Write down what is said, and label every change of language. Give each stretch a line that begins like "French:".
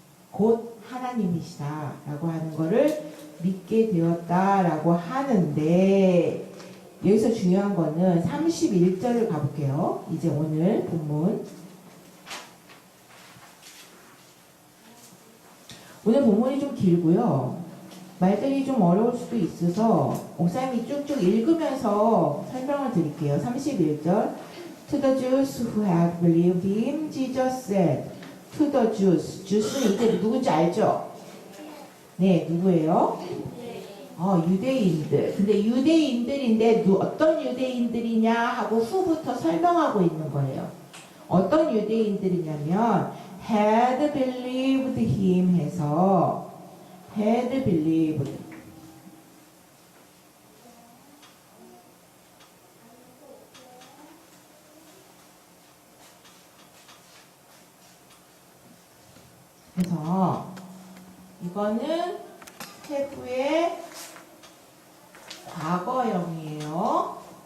Korean: 곧 하나님이시다 라고 하는 것을 믿게 되었다라고 하는데, 여기서 중요한 거는 31절을 가볼게요. 이제 오늘 본문. 오늘 본문이 좀 길고요. 말들이 좀 어려울 수도 있어서 목사님이 쭉쭉 읽으면서 설명을 드릴게요. 31절.
English: To the Jews who had believed him, Jesus said. To the Jews.
Korean: Jews는 이제 누군지 알죠? 네, 누구예요? 유대인들. 근데 유대인들인데 어떤 유대인들이냐 하고 후부터 설명하고 있는 거예요. 어떤 유대인들이냐면
English: had believed him
Korean: 해서
English: had believed
Korean: 그래서 이거는 have의 과거형이에요.